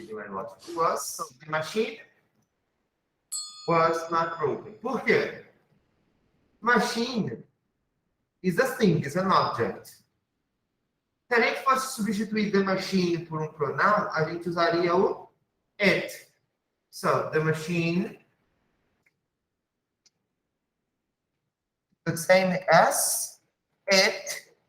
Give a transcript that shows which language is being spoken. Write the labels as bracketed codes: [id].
[en] What was. So the machine was not broken. [pt] Por quê? [en] Machine is a thing, is an object. [pt] Se a gente fosse substituir [en] the machine [pt] por um pronome, a gente usaria o it. [en] So, the machine, the same as it.